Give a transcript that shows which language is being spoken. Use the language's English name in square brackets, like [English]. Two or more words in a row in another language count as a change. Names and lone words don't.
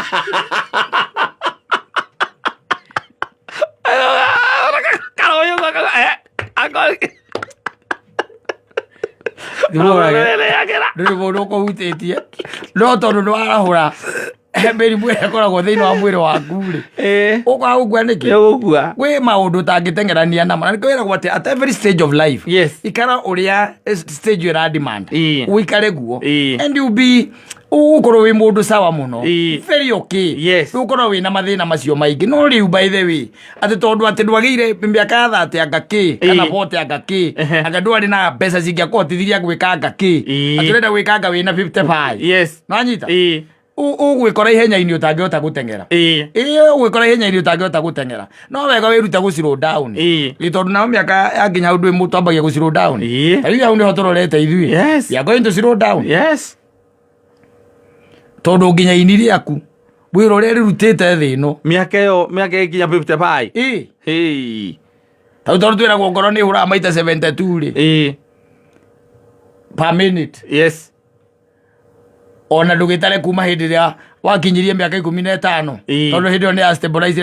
[Kikuyu] Rĩu mũndũ ũkũhutĩtie no tondũ nĩwarahũra mĩrimũ ĩrĩa ĩkoragwo thĩinĩ wa mwĩrĩ waku rĩ, ũkaga gũkua nĩkĩ? Gwĩ maũndũ ũtangĩteng'erania namo, na nĩkwĩragwo atĩ [English] at every stage of life [Kikuyu] ikara ũrĩa stage ĩra demand ũikare guo, [English] and you be [Kikuyu] ũgũkorwo wĩ mũndũ sawa mũno, [English] very okay, [Kikuyu] ũgũkorwo wĩna mathĩna macio maingĩ. No rĩu [English] by the way [Kikuyu] atĩ tondũ atĩ ndwagĩire mĩaka ya 30 anga kĩ kana 40 anga kĩ, anga ndwarĩ na mbeca cingĩakũhotithirie gwĩka anga kĩ, atĩ ũrenda gwĩka anga wĩna 55, nĩwanyita, ũgwĩkora ihenya-inĩ ũtangĩhota gũteng'era. Ũgwĩkora ihenya-inĩ ũtangĩhota gũteng'era. No wega wĩrute gũ [English] slow down, [Kikuyu] tondũ nao mĩaka ya nginya ũndũ ĩmwe twambagia gũ [English] slow down. [Kikuyu] Rĩu hau nĩho tũrorete ithuĩ, [English] we are going to slow down. [Kikuyu] Tondũ nginya ini rĩaku wĩra ũrĩa rĩrutĩte thĩ ĩno mĩaka ĩkinya 55. Tondũ twĩragwo ngoro nĩ hũraga maita 72 rĩ [English] per minute. [Kikuyu] Ona ndũgĩtare kuma hĩndĩ ĩrĩa wakinyirie mĩaka 15, tondũ hĩndĩ ĩyo nĩ ya stabilize.